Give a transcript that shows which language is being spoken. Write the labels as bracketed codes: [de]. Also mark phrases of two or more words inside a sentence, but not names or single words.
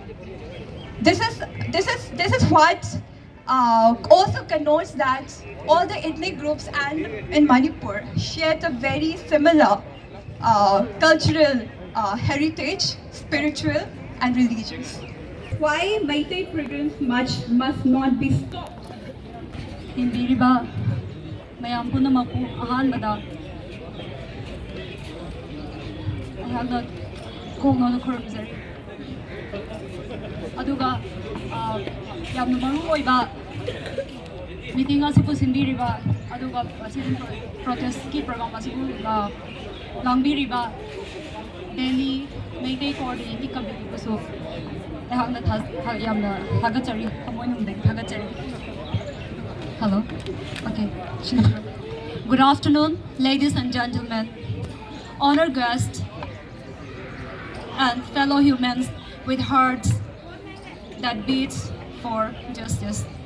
[en] This is what also connotes that all the ethnic groups and in Manipur share a very similar cultural heritage, spiritual and religious. Why Meitei pilgrims must not be stopped? [mni] Hinbiriba mayam punamaku ahanbada ayagna kongno khurumzer aduga yamna maru oiba meeting asipu sinbiriba aduga asin protest ki program asipu langbiriba Delhi Meitei Coordinating Committee busu ayagna yamna thagachari amoinumdai thagachari. [en] Hello. Okay. Good afternoon, ladies and gentlemen, honored guests, and fellow humans with hearts that beats for justice.